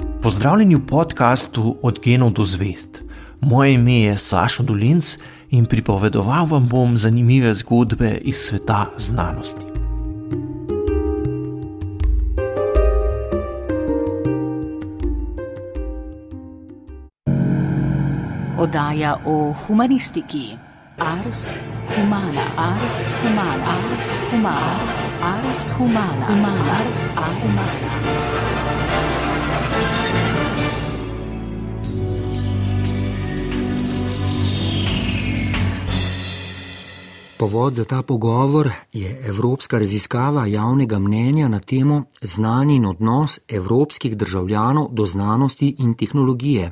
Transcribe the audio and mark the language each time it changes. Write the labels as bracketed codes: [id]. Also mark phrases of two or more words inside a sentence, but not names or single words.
[sl] Pozdravljeni v podcastu Od genov do zvezd. Moje ime je Sašo Dolenc in pripovedoval vam bom zanimive zgodbe iz sveta znanosti. Oddaja o humanistiki. [la] Ars humana, ars humana, ars humana, ars humana, humana, ars humana. [sl] Povod za ta pogovor je evropska raziskava javnega mnenja na temo znanje in odnos evropskih državljanov do znanosti in tehnologije.